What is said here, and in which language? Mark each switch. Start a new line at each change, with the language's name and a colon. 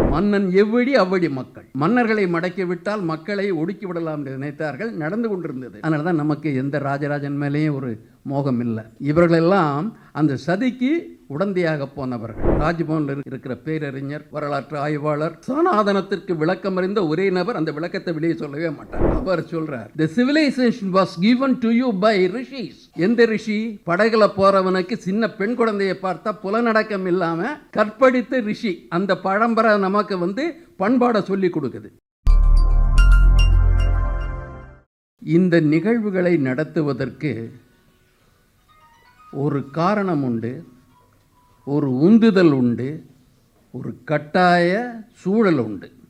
Tamil: மன்னன் எவ்வழி அவ்வழி மக்கள். மன்னர்களை மடக்கி விட்டால் மக்களை ஒடுக்கி விடலாம் என்று நினைத்தார்கள். நடந்து கொண்டிருந்தது. அதனாலதான் நமக்கு எந்த ராஜராஜன் மேலேயும் ஒரு மோகம் இல்லை. இவர்களெல்லாம் அந்த சதிக்கு உடந்தையாக போனவர்கள். ராஜ்பவனில் இருக்கிற பேரறிஞர், வரலாற்று ஆய்வாளர், சனாதனத்திற்கு விளக்கம் அறிந்த ஒரே நபர் அந்த விளக்கத்தை வெளியே சொல்லவே மாட்டார். அவர் சொல்றார்,
English: the civilization was given to you by rishis.
Tamil: எந்த ரிஷி? படகுல போறவனுக்கு சின்ன பெண் குழந்தையை பார்த்தா புலனடக்கம் இல்லாம கற்பழித்த ரிஷி. அந்த பரம்பரை நமக்கு பண்பாட சொல்லி கொடுக்குது. இந்த நிகழ்வுகளை நடத்துவதற்கு ஒரு காரணம் உண்டு, ஒரு உந்துதல் உண்டு, ஒரு கட்டாய சூழல் உண்டு.